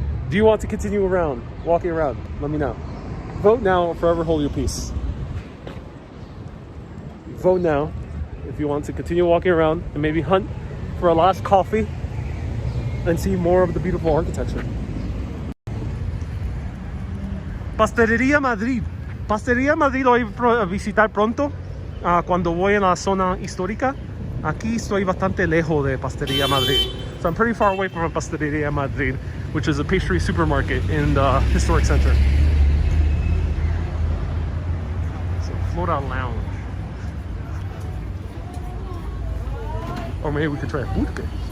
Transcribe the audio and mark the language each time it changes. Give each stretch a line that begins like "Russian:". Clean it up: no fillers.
English: Do you want to continue walking around? Let me know. Vote now or forever hold your peace. Vote now if you want to continue walking around and maybe hunt for a last coffee and see more of the beautiful architecture.
Spanish: Pastelería Madrid. Pastelería Madrid lo voy a visitar pronto cuando voy en la zona histórica. Aquí estoy bastante lejos de Pastelería Madrid.
English: So I'm pretty far away from Pastelería Madrid, which is a pastry supermarket in the historic center. So Flora Lounge. Or maybe we could try a pulque.